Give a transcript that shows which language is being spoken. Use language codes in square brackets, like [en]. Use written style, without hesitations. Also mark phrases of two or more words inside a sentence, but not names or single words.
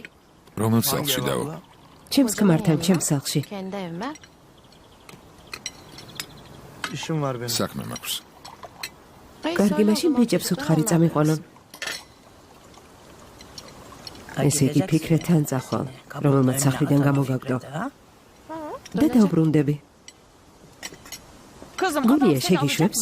[ka] რომელ სახლში დაო? ჩემს ქმართან ჩემს სახლში. [tr] Kendi evime. İşim var benim. [ka] საქმე მაქვს. კარგი, მაშინ ბიჭებს უთხარი წამიყვანონ. ესე იგი ფიქრე თან წახვალ, რომელმაც სახლიდან გამოგაგდო. და დაუბრუნდები. გულია შეგიშვებს?